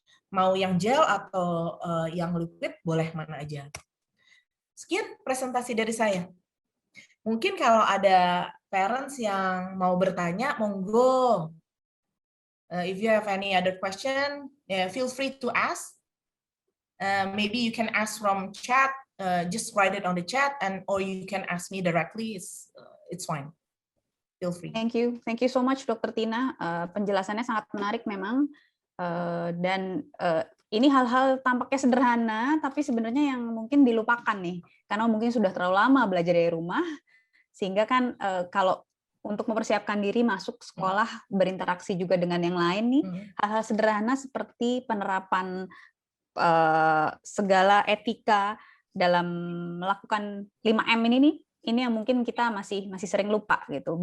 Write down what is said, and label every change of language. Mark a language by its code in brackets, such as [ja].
[id] Mau yang gel atau yang liquid boleh mana aja. Sekian presentasi dari saya. Mungkin kalau ada parents yang mau bertanya, monggo. [en] If you have any other question, feel free to ask. Maybe you can ask from chat, just write it on the chat, or you can ask me directly. It's fine. Feel free. Thank you so much, Dr. Tina. [id] Penjelasannya sangat menarik memang, dan ini hal-hal tampaknya sederhana, tapi sebenarnya yang mungkin dilupakan nih, karena mungkin sudah terlalu lama belajar dari rumah, sehingga kan kalau untuk mempersiapkan diri masuk sekolah, berinteraksi juga dengan yang lain nih, hal-hal sederhana seperti penerapan segala etika dalam melakukan 5M ini nih, ini yang mungkin kita masih sering lupa gitu.